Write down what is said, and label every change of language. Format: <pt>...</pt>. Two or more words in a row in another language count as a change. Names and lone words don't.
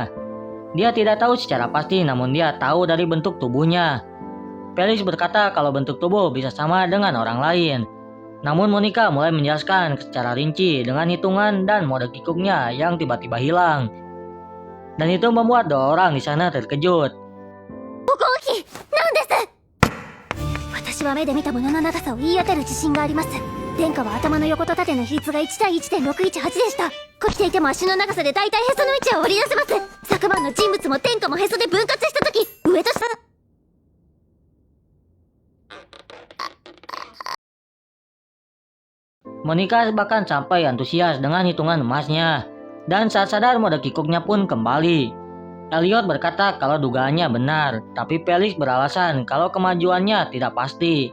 <id>Dia tidak tahu secara pasti namun dia tahu dari bentuk tubuhnya. Felix berkata kalau bentuk tubuh bisa sama dengan orang lain. Namun Monica mulai menjelaskan secara rinci dengan hitungan dan mode kikuknya yang tiba-tiba hilang. Dan itu membuat dua orang di sana terkejut.</id> <ja>私は目で見たものの長さを言い当てる自信があります。殿下は頭の横と縦の比率が1対 1.618 でした。こきていても足の長さで大体へその位置は割り出せます。昨晩の人物も天下もへそで分割した時、上と下。</ja> <id>Monica bahkan sampai antusias dengan hitungan emasnya. Dan saat sadar mode kikuknya pun kembali. Elliot berkata kalau dugaannya benar, tapi Felix beralasan kalau kemajuannya tidak pasti.</id>